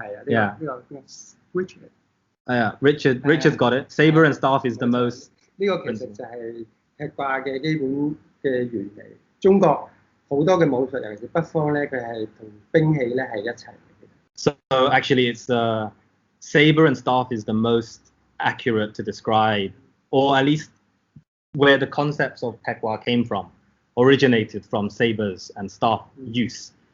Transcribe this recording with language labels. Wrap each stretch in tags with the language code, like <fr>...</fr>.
<yue>係啊，呢個 Richard。係啊，</yue> <en>Richard's got it. Saber and staff is the most.</en> <yue>呢個其實就係劈掛嘅基本嘅原理。中國好多嘅武術，尤其是北方咧，佢係同兵器咧係一齊嘅。</yue> <en>So actually, it's saber and staff is the most accurate to describe, or at least where the concepts of Pigua came from, originated from sabers and staff use.</en>